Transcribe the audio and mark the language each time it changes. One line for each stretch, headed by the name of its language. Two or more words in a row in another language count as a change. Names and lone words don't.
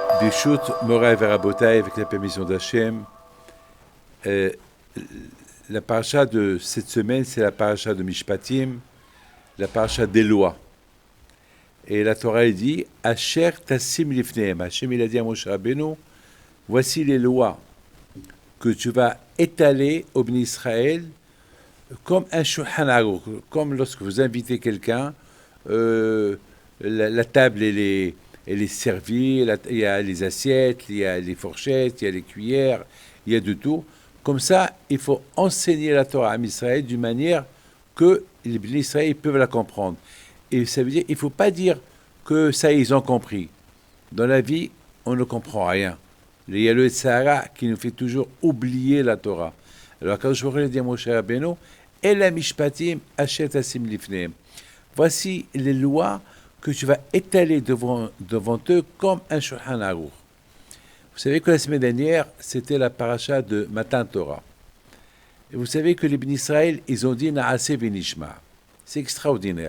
Hebrew: ברשות, מוריי ורבותיי,
French: avec la permission d'Hachem. La paracha de cette semaine, c'est la paracha de Mishpatim, la paracha des lois. Et la Torah elle dit
Hebrew: אשר תשים לפניהם.
French: Hachem il a dit à Moshe Rabbeinu, voici les lois que tu vas étaler au Bnei Israël comme un Shulchan Aruch, comme lorsque vous invitez quelqu'un, la table elle est servie, il y a les assiettes, il y a les fourchettes, il y a les cuillères, il y a de tout. Comme ça, il faut enseigner la Torah à Israël d'une manière que les Bnei Israël peuvent la comprendre. Et ça veut dire, il ne faut pas dire que ça, ils ont compris. Dans la vie, on ne comprend rien. Il y a le Sahara qui nous fait toujours oublier la Torah. Alors, quand je voudrais dire à Moshe Rabbeinu,
Hebrew: אלה משפטים אשר תשים לפניהם.
French: Voici les lois que tu vas étaler devant eux comme un Shulchan Aruch. Vous savez que la semaine dernière, c'était la paracha de Matan Torah. Et vous savez que les Bnei Israël, ils ont dit
Hebrew: נעשה ונשמע.
French: C'est extraordinaire.